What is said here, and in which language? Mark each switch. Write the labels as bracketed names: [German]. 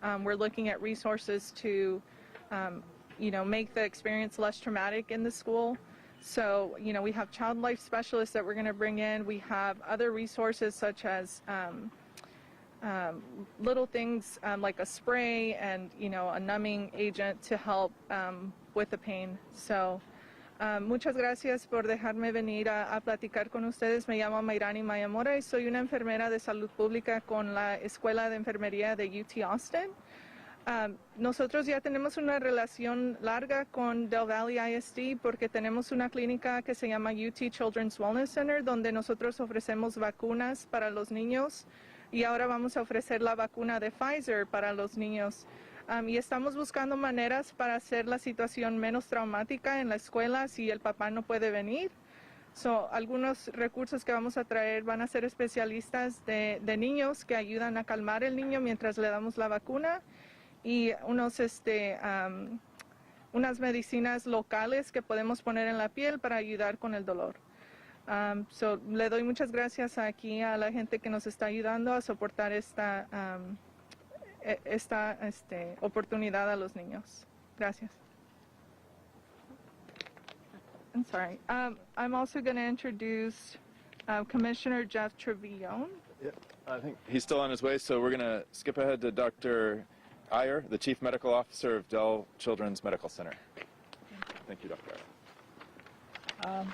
[English] We're looking at resources to, you know, make the experience less traumatic in the school. So, you know, we have child life specialists that we're going to bring in. We have other resources such as little things like a spray and, you know, a numbing agent to help with the pain. [Spanish] So, muchas gracias por dejarme venir a platicar con ustedes. Me llamo Amarani Mayamora y soy una enfermera de salud pública con la Escuela de Enfermería de UT Austin. Nosotros ya tenemos una relación larga con Del Valle ISD porque tenemos una clínica que se llama UT Children's Wellness Center, donde nosotros ofrecemos vacunas para los niños, y ahora vamos a ofrecer la vacuna de Pfizer para los niños. Y estamos buscando maneras para hacer la situación menos traumática en la escuela si el papá no puede venir. So, algunos recursos que vamos a traer van a ser especialistas de niños que ayudan a calmar el niño mientras le damos la vacuna, y unas medicinas locales que podemos poner en la piel para ayudar con el dolor. So, le doy muchas gracias aquí a la gente que nos está ayudando a soportar esta oportunidad a los niños. Gracias. [English] I'm sorry. I'm also going to introduce Commissioner Jeff Trevillon. Yeah, I think he's still on his way, so we're going to skip ahead to Dr. Iyer, the Chief Medical Officer of Dell Children's Medical Center. Thank you, Dr. Iyer.